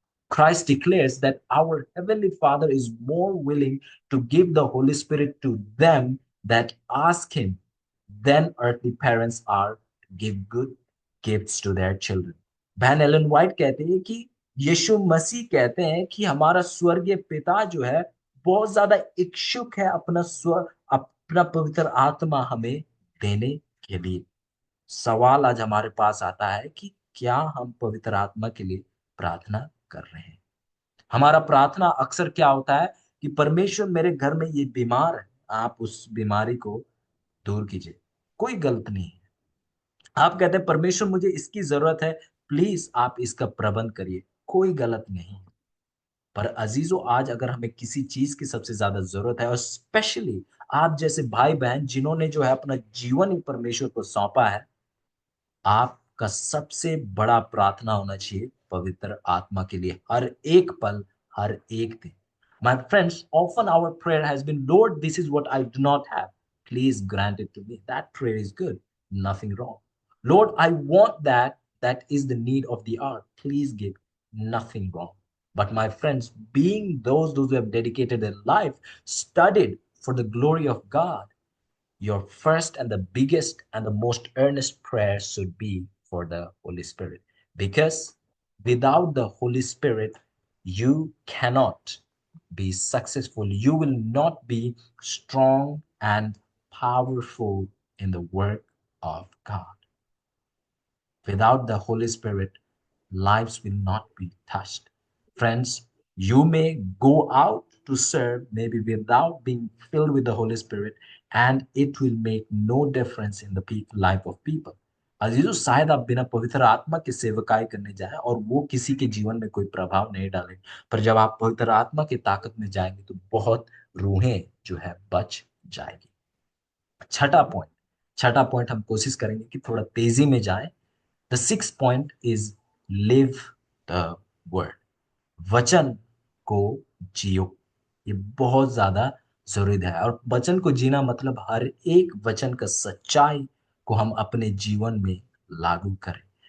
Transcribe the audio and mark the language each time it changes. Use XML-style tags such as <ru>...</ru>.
<en>Christ declares that our Heavenly Father is more willing to give the Holy Spirit to them that ask Him than earthly parents are to give good gifts to their children.</en> <hi>बहन Elon white कहते हैं कि यीशु मसीह कहते हैं कि हमारा स्वर्गीय पिता जो है बहुत ज्यादा इच्छुक है अपना पवित्र आत्मा हमें देने के लिए। सवाल आज हमारे पास आता है कि क्या हम पवित्र आत्मा के लिए प्रार्थना कर रहे हैं? हमारा प्रार्थना अक्सर क्या होता है कि परमेश्वर मेरे घर में ये बीमार है, आप उस बीमारी को दूर कीजिए। कोई गलत नहीं है। आप कहते हैं परमेश्वर मुझे इसकी जरूरत है, प्लीज आप इसका प्रबंध करिए, कोई गलत नहीं। पर अजीजों, आज अगर हमें किसी चीज की सबसे ज्यादा जरूरत है, और स्पेशली आप जैसे भाई बहन जिन्होंने जो है अपना जीवन ही परमेश्वर को सौंपा है, आपका सबसे बड़ा प्रार्थना होना चाहिए पवित्र आत्मा के लिए, हर एक पल, हर एक दिन।</hi> <en>My friends, often our prayer has been, Lord, this is what I do not have. Please grant it to me. That prayer is good. Nothing wrong. Lord, I want that. That is the need of the hour. Please give. Nothing wrong. But my friends, being those who have dedicated their life, studied for the glory of God, your first and the biggest and the most earnest prayer should be for the Holy Spirit. Because without the Holy Spirit, you cannot be successful. You will not be strong and powerful in the work of God. Without the Holy Spirit, lives will not be touched. Friends, you may go out to serve maybe without being filled with the Holy Spirit, and it will make no difference in the life of people.</en> <hi>अजीजों, शायद आप बिना पवित्र आत्मा के सेवकाई करने जाएं और वो किसी के जीवन में कोई प्रभाव नहीं डाले, पर जब आप पवित्र आत्मा की ताकत में जाएंगे तो बहुत रूहें जो है बच जाएगी। छठा पॉइंट हम कोशिश करेंगे कि थोड़ा तेजी में जाएं।</hi> <en>The sixth point is live the word.</en> <hi>वचन को जियो। ये बहुत ज्यादा जरूरी है, और वचन को जीना मतलब हर एक वचन का सच्चाई को हम अपने जीवन में लागू करें।</hi>